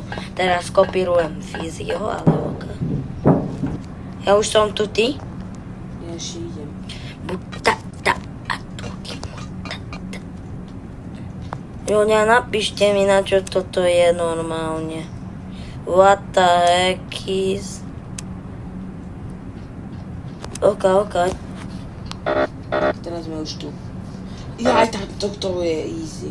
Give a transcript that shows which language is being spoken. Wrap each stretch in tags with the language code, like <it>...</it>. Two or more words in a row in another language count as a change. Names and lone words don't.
<sk>Teraz kopírujem Fizzyho, ale ok. Ja už som tu, ty? Ja ešte idem. Ľudia, napíšte mi, na čo toto je normálne.</sk> <en>What the heck is...</en> <sk>Ok. Teraz sme už tu. Jaj, toto je easy.</sk>